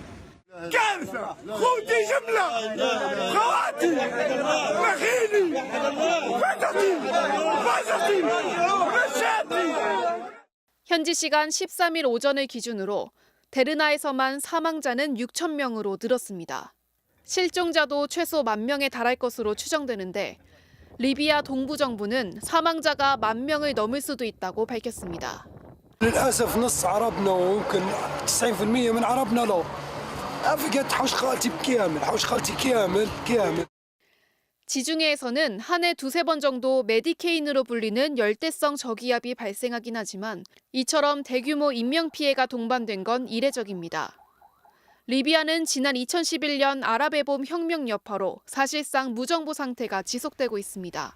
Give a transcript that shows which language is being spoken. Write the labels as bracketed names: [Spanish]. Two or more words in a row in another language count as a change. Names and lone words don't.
[Korean] 현지 시간 13일 오전을 기준으로 데르나에서만 사망자는 6천 명으로 늘었습니다. 실종자도 최소 1만 명에 달할 것으로 추정되는데 리비아 동부 정부는 사망자가 1만 명을 넘을 수도 있다고 밝혔습니다. [Arabic] للأسف نص عربنا ويمكن 90% من عربنا لا. فقدت حوش خالتي بكامل، حوش خالتي كامل. [Korean] 지중해에서는 한 해 2-3번 정도 메디케인으로 불리는 열대성 저기압이 발생하긴 하지만 이처럼 대규모 인명피해가 동반된 건 이례적입니다. 리비아는 지난 2011년 아랍해봄 혁명 여파로 사실상 무정부 상태가 지속되고 있습니다.